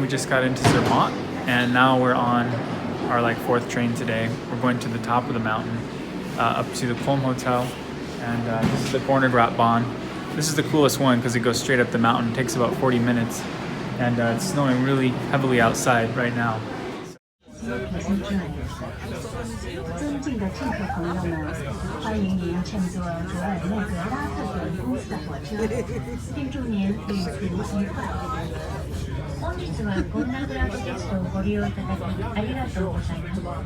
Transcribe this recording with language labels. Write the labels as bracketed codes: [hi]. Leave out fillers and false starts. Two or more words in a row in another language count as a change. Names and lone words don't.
[en] We just got into Zermatt and now we're on our fourth train today. We're going to the top of the mountain, up to the Kulmhotel, and this is the Gornergrat Bahn. This is the coolest one because it goes straight up the mountain. It takes about 40 minutes, and it's snowing really heavily outside right now. [zh] 尊敬的乘客朋友们，欢迎您乘坐格尔内格拉特管公司的火车，并祝您旅途愉快。 [ja] 本日はゴンナグラット鉄道をご利用いただきありがとうございます。